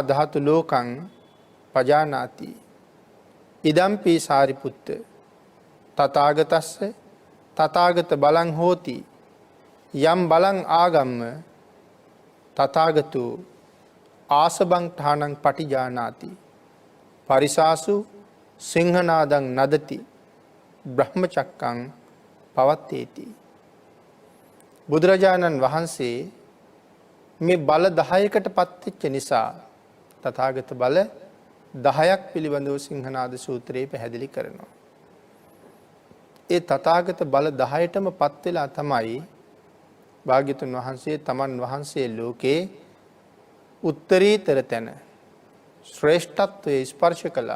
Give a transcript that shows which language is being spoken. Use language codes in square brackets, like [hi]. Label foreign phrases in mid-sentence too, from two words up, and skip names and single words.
[pi] ධාතු ලෝකං පජානාති ඉදම්පි සාරිපුත්ත තථාගතස්ස තථාගත බලං හෝති යම් බලං ආගම්ම තථාගතෝ ආසබං ඨානං පටිජානාති පරිසාසු සිංහනාදං නදති බ්‍රහ්මචක්කං පවත්තේති. [si] බුදුරජාණන් වහන්සේ මේ බල 10කට පත්වෙච්ච නිසා තථාගත බල 10ක් පිළිබඳව සිංහනාද සූත්‍රයේ පැහැදිලි කරනවා. ඒ තථාගත බල 10ටම පත් වෙලා තමයි භාග්‍යතුන් වහන්සේ තමන් වහන්සේ ලෝකේ උත්තරීතර තැන ශ්‍රේෂ්ඨත්වයේ ස්පර්ශ කළා.